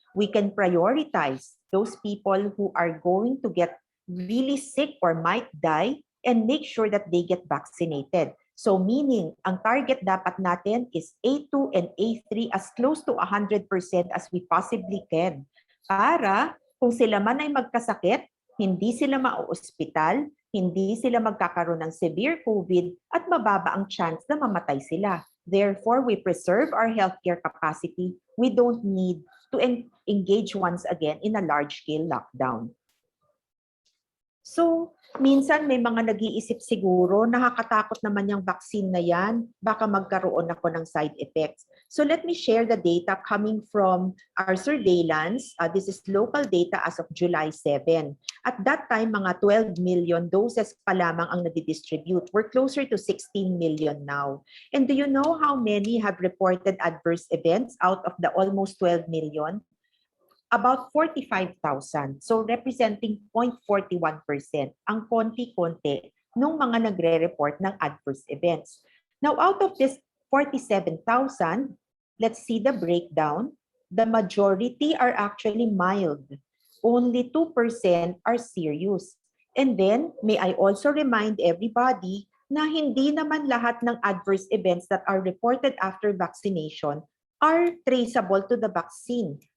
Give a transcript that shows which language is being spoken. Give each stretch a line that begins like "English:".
English: We can prioritize those people who are going to get really sick or might die and make sure that they get vaccinated. So meaning,
Filipino: ang target dapat natin
English: is A2 and A3 as close to 100% as we possibly can.
Filipino: Para kung sila man ay magkasakit, hindi sila mauospital, hindi sila magkakaroon ng severe COVID at mababa ang chance na mamatay sila.
English: Therefore, we preserve our healthcare capacity. We don't need to engage once again in a large-scale lockdown.
Filipino: So, minsan may mga nag-iisip siguro, nakakatakot naman yung vaccine na yan, baka magkaroon ako ng side effects.
English: So let me share the data coming from our surveillance. This is local data as of July 7. At that time,
Filipino: mga 12 million doses pa lamang ang nadidistribute.
English: We're closer to 16 million now. And do you know how many have reported adverse events out of the almost 12 million? About 45,000. So representing 0.41%.
Filipino: Ang konti-konti nung mga nagre-report ng adverse events.
English: Now, out of this 47,000, let's see the breakdown. The majority are actually mild. Only 2% are serious. And then, may I also remind everybody
Filipino: na hindi naman lahat ng
English: adverse events that are reported after vaccination are traceable to the vaccine.